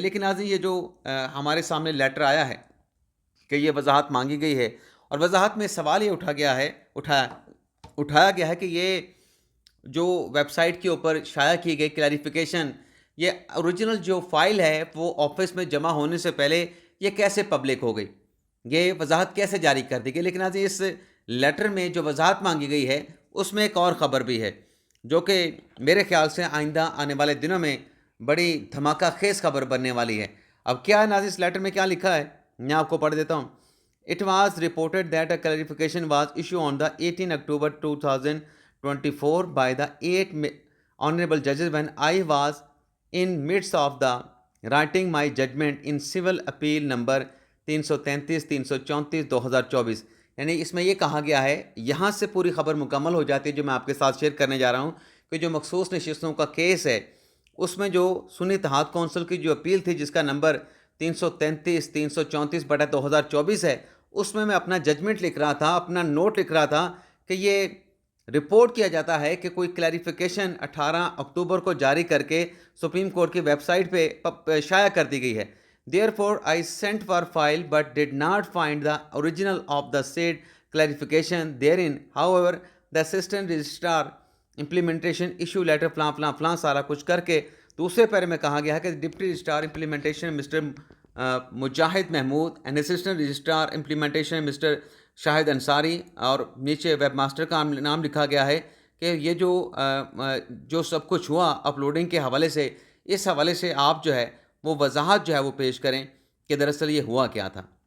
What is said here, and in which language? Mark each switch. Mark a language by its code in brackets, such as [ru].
[ur] لیکن آج یہ جو ہمارے سامنے لیٹر آیا ہے کہ یہ وضاحت مانگی گئی ہے، اور وضاحت میں سوال یہ اٹھایا گیا ہے کہ یہ جو ویب سائٹ کے اوپر شائع کی گئی کلیریفیکیشن، یہ اوریجنل جو فائل ہے وہ آفس میں جمع ہونے سے پہلے یہ کیسے پبلک ہو گئی، یہ وضاحت کیسے جاری کر دی گئی. لیکن آج اس لیٹر میں جو وضاحت مانگی گئی ہے اس میں ایک اور خبر بھی ہے جو کہ میرے خیال سے آئندہ آنے والے دنوں میں بڑی دھماکہ خیز خبر بننے والی ہے. اب کیا ہے ناظرین، اس لیٹر میں کیا لکھا ہے میں آپ کو پڑھ دیتا ہوں. [en] It was reported that a clarification was issued on the 18 October 2024 by the 8 honorable judges when I was in midst of the writing my judgment in civil appeal number 333 334 2024. [ur] یعنی اس میں یہ کہا گیا ہے، یہاں سے پوری خبر مکمل ہو جاتی ہے جو میں آپ کے ساتھ شیئر کرنے جا رہا ہوں، کہ جو مخصوص نشستوں کا کیس ہے اس میں جو سنی اتحاد کونسل کی جو اپیل تھی جس کا نمبر 333 334/2024 ہے، اس میں اپنا ججمنٹ لکھ رہا تھا، اپنا نوٹ لکھ رہا تھا کہ یہ رپورٹ کیا جاتا ہے کہ کوئی کلیریفیکیشن 18 اکتوبر کو جاری کر کے سپریم کورٹ کی ویب سائٹ پہ شائع کر دی گئی ہے. [en] Therefore, I sent for file but did not find the original of the said clarification therein. However, the assistant registrar implementation issue letter [ur] فلاں فلاں فلاں سارا کچھ کر کے دوسرے پیرے میں کہا گیا ہے کہ deputy registrar implementation mister Mujahid Mahmood and assistant registrar implementation mister شاہد انصاری، اور نیچے ویب ماسٹر کا نام لکھا گیا ہے کہ یہ جو سب کچھ ہوا اپلوڈنگ کے حوالے سے، اس حوالے سے آپ جو ہے وہ وضاحت جو ہے وہ پیش کریں کہ دراصل یہ ہوا کیا تھا.